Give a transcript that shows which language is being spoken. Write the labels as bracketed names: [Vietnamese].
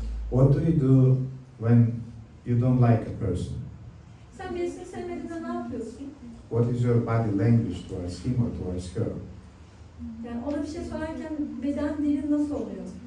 [English] What do you do when you don't like a person? [Turkish] Sen birisini sevmediğinde ne yapıyorsun? [English] What is your body language towards him or towards her? [Turkish] Yani ona bir şey sorarken beden dilin nasıl oluyor?